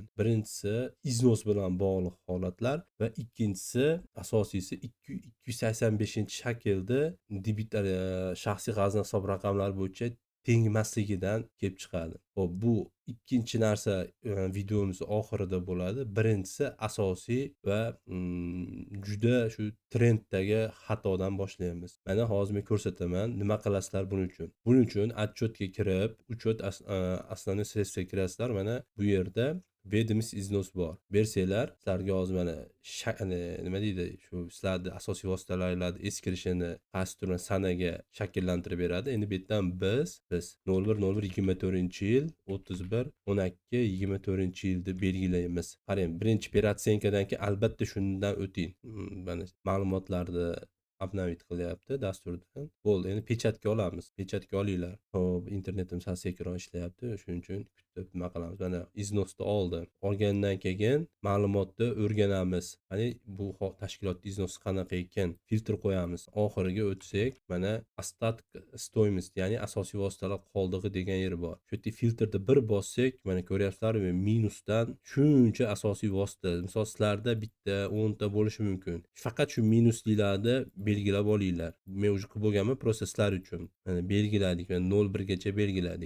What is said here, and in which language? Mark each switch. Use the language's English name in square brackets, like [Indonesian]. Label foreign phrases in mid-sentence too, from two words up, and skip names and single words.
[Uzbek] Birinchisi iznos bilan bog'liq holatlar va ikkinchisi, asosiysi 285-shaklda debitlar shaxsiy g'azna hisob raqamlari bo'yicha tengmasligidan kelib chiqadi. Xo'p, bu ikkinchi narsa videomiz oxirida bo'ladi. Birinchisi asosiy va juda shu trenddagi xatodan boshlaymiz. Mana hozir men ko'rsataman, nima qilasizlar buning uchun. Buning uchun отчетga kirib, [Russian] учет основной средства [Uzbek] kirasizlar. Mana bu yerda [Russian] ведомость износ [Uzbek] bor. Bersanglar, sizlarga hozir mana nima deydi, shu sizlarning asosiy vositalaringizni eskirishini qaysi turgan sanaga shakllantirib beradi. Endi bu yerdan biz 01/01/24-yil 31/12/24-yilni belgilaymiz. Qarang, birinchi operatsiyankadan keyin albatta shundan o'ting. Mana ma'lumotlarni обновить qilyapti dasturdan. Bo'ldi, endi pechatga olamiz. Pechatga olinglar. Xo'p, internetim sal sekinroq ishlayapti, shuning uchun kutib nima qilamiz. Mana iznosni olgandan keyin ma'lumotni o'rganamiz. Mana bu tashkilot iznosi qanaqa ekan, filtr qo'yamiz. Oxiriga o'tsak, mana [Russian] остаток стоимость, [Uzbek] ya'ni asosiy vositalar qoldig'i degan yer bor. Shu yerda filtrda bir bossak, mana ko'ryapsizlarmi, minusdan shuncha asosiy vosita. Misol sizlarda bitta 10 ta bo'lishi mumkin. Faqat shu minuslilarni belgilab olinglar. Men уже qilib bo'lganman, просто sizlar uchun. Mana belgiladik, mana 0.1 gacha belgiladik.